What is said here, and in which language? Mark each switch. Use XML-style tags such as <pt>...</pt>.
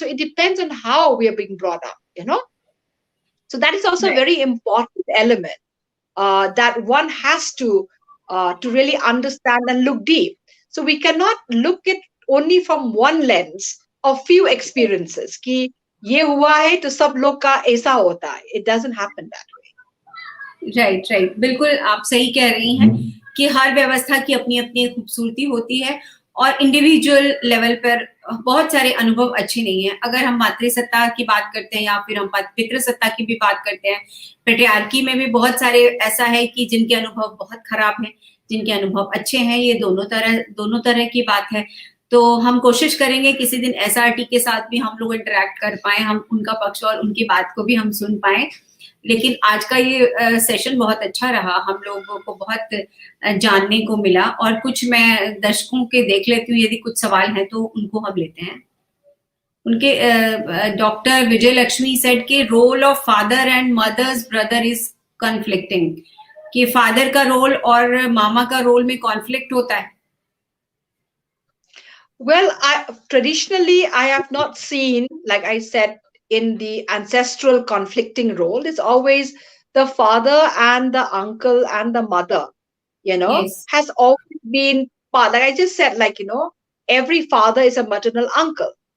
<en>So it depends on how we are being brought up. So that is also a Right. very important element that one has to really understand and look deep. So we cannot look at only from one lens of few experiences.</en> <hi>कि ये हुआ है तो सब लोग का ऐसा होता है.</hi> <en>It doesn't happen that way.</en> <hi>Right, बिल्कुल आप सही कह रही हैं कि हर व्यवस्था की अपनी अपनी खूबसूरती होती है और इंडिविजुअल लेवल पर बहुत सारे अनुभव अच्छे नहीं है. अगर हम मातृसत्ता की बात करते हैं या फिर हम पितृसत्ता की भी बात करते हैं, पेट्रियार्की में भी बहुत सारे ऐसा है कि जिनके अनुभव बहुत खराब हैं, जिनके अनुभव अच्छे हैं. ये दोनों तरह की बात है. तो हम कोशिश करेंगे किसी दिन SRT के साथ भी हम लोग इंटरेक्ट कर पाए, हम उनका पक्ष और उनकी बात को भी हम सुन पाए. लेकिन आज का ये सेशन बहुत अच्छा रहा, हम लोगों को बहुत जानने को मिला. और कुछ मैं दर्शकों के देख लेती हूँ, यदि कुछ सवाल हैं तो उनको हम लेते हैं. उनके डॉक्टर विजय लक्ष्मी</hi> <en>said के role of father and mother's brother is conflicting,</en> <hi>कि फादर का रोल और मामा का रोल में कॉन्फ्लिक्ट होता है.</hi> <en>Well, traditionally, I have not seen, like I said, in the ancestral conflicting role. It's always the father and the uncle and the mother, Yes. has always been part. Like I just said, every father is a maternal uncle.</en>